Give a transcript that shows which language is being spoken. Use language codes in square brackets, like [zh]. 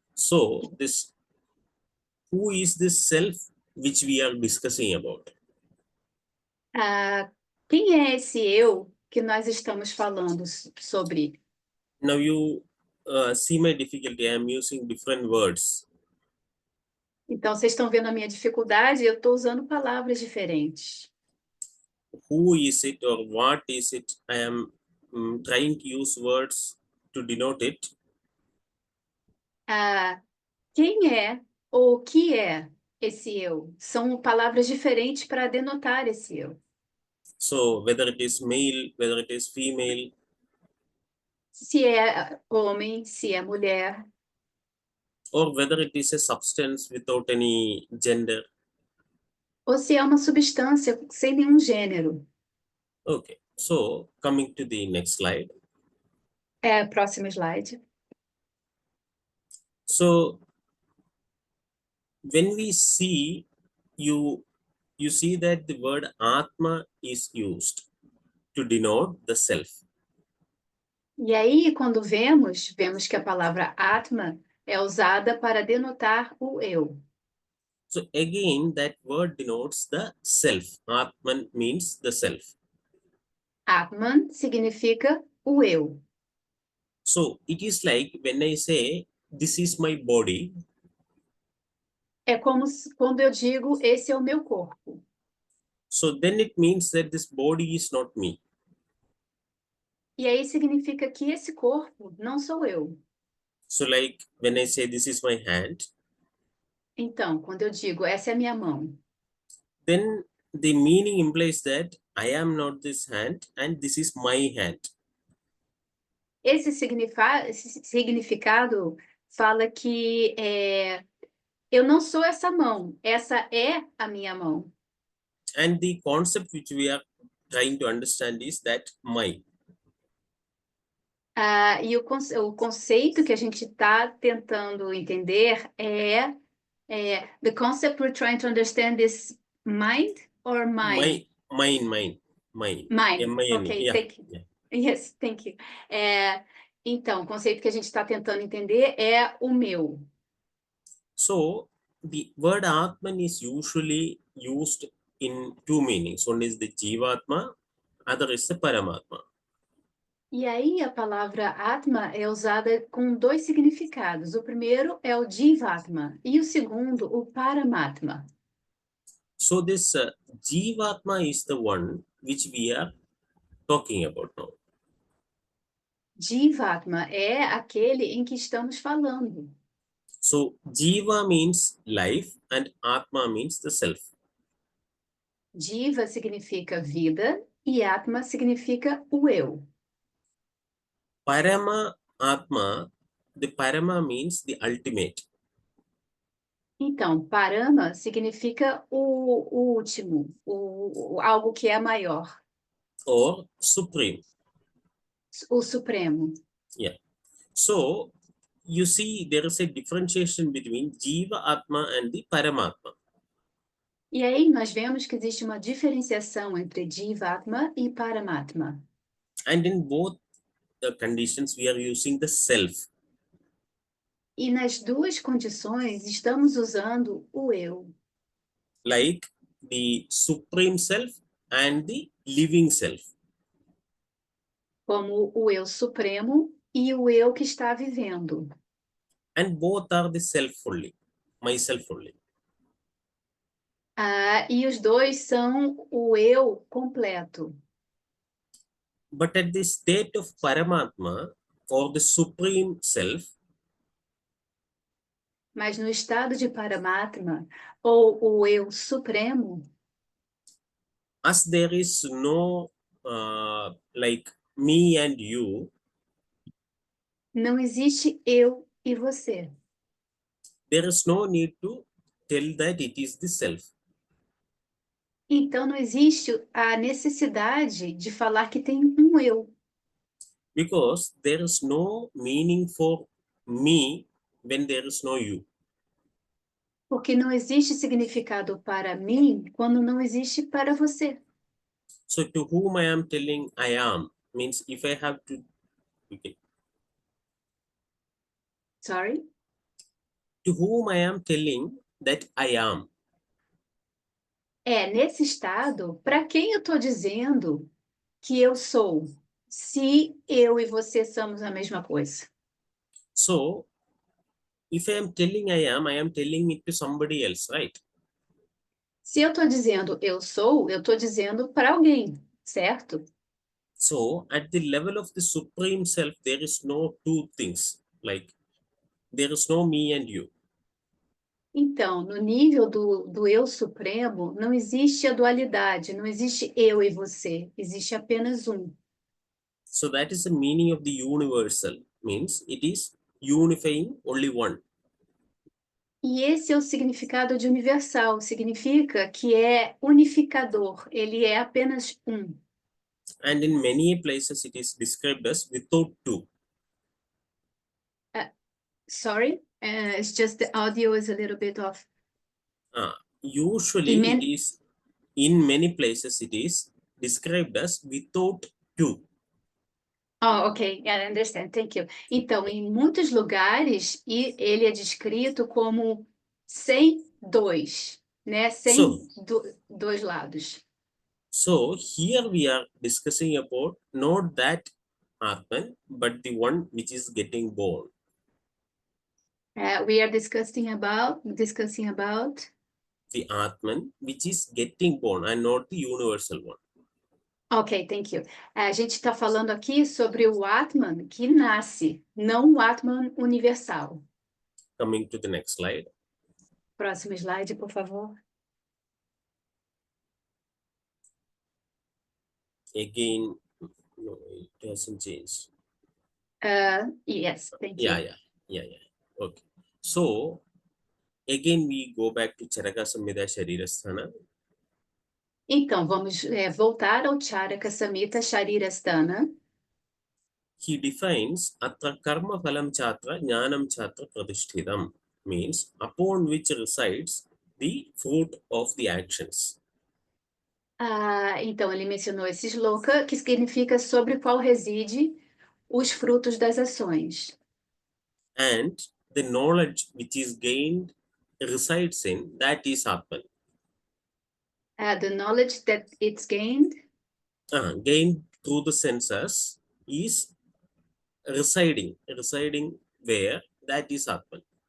[en] So who is this self which we are discussing about? [pt] Quem é esse eu que nós estamos falando sobre? [en] Now you see my difficulty. I am using different words. [pt] Então, vocês estão vendo a minha dificuldade? Eu estou usando palavras diferentes. [en] Who is it or what is it? I am trying to use words to denote it. [pt] Quem é ou o que é esse eu? São palavras diferentes para denotar esse eu. [en] So whether it is male, whether it is female. [pt] Se é homem, se é mulher. [en] Or whether it is a substance without any gender. [pt] Ou se é uma substância sem nenhum gênero. [en] Okay, so coming to the next slide. [pt] Próximo slide. [en] So when we see, you see that the word Atma is used to denote the self. [pt] E aí, quando vemos que a palavra Atma é usada para denotar o eu. [en] So again, that word denotes the self. Atman means the self. [pt] Atman significa o eu. [en] So it is like when I say, this is my body. [pt] É como quando eu digo, esse é o meu corpo. [en] So then it means that this body is not me. [pt] E aí significa que esse corpo não sou eu. [en] So like when I say, this is my hand. [pt] Então, quando eu digo, essa é a minha mão. [en] Then the meaning implies that I am not this hand and this is my hand. [pt] Esse significado fala que eu não sou essa mão, essa é a minha mão. [en] And the concept which we are trying to understand is that my. [pt] E o conceito que a gente está tentando entender [en] the concept we're trying to understand is mind or mine? Mine. Mine. M-I-N-E. Ok, Yeah. thank you. Yes, thank you. [pt] Então, o conceito que a gente está tentando entender é o meu. [en] So the word Atman is usually used in two meanings. One is the Jivatma, other is the Paramatma. [pt] E aí a palavra Atma é usada com dois significados. O primeiro é o Jivatma e o segundo o Paramatma. [en] So this Jivatma is the one which we are talking about now. [pt] Jivatma é aquele em que estamos falando. [en] So Jiva means life and Atma means the self. [pt] Jiva significa vida e Atma significa o eu. [en] Parama Atma, the Parama means the ultimate. [pt] Então, Parama significa o último, algo que é maior. [en] Or supreme. [pt] O supremo. [en] Yeah. So you see there is a differentiation between Jiva Atma and the Paramatma. [pt] E aí nós vemos que existe uma diferenciação entre Jivatma e Paramatma. [en] And in both the conditions, we are using the self. [pt] E nas duas condições, estamos usando o eu, [en] Like the supreme self and the living self. [pt] como o eu supremo e o eu que está vivendo. [en] And both are the self only, myself only. [pt] E os dois são o eu completo. [en] But at the state of Paramatma or the supreme self, [pt] Mas no estado de Paramatma, ou o eu supremo, [en] as there is no like me and you, [pt] não existe eu e você. [en] there is no need to tell that it is the self. [pt] Então não existe a necessidade de falar que tem um eu, [en] Because there is no meaning for me when there is no you. [pt] porque não existe significado para mim quando não existe para você. [en] So to whom I am telling I am means if I have to, okay, Sorry? to whom I am telling that I am. [pt] Nesse estado, para quem eu estou dizendo que eu sou, se eu e você somos a mesma coisa? [en] So if I am telling I am telling it to somebody else, right? [pt] Se eu estou dizendo eu estou dizendo para alguém, certo? [en] So at the level of the supreme self, there is no two things, like there is no me and you. [pt] Então, no nível do eu supremo, não existe a dualidade, não existe eu e você, existe apenas um. [en] So that is the meaning of the universal, means it is unifying only one. [pt] E esse é o significado de universal, significa que é unificador, ele é apenas um. [en] And in many places it is described as without two. Sorry, it's just the audio is a little bit off. Usually it is, in many places it is described as without two. Oh, ok, I understand, thank you. [pt] Então, em muitos lugares, ele é descrito como sem dois, né? Sem dois lados. [en] So here we are discussing about not that Atman, but the one which is getting born. We are discussing about The Atman which is getting born and not the universal one. Ok, thank you. [pt] A gente está falando aqui sobre o Atman que nasce, não o Atman universal. [en] Coming to the next slide. [pt] Próximo slide, por favor. [en] Again, no, it hasn't changed. Yes, thank you. Yeah. Okay. So again, we go back to Charaka Samhita Sharirasthana. [pt] Então, vamos voltar ao Charaka Samhita Sharirasthana. [en] He defines [sa] Atra Karma Phalam Chatra Jnanam Chatra Pradishthidam, [en] means upon which resides the fruit of the actions. [pt] Então, ele mencionou esse shloka, que significa sobre qual reside os frutos das ações. [en] And the knowledge which is gained resides in, that is Atman. The knowledge that it's gained. Gained through the senses is residing where, that is Atman.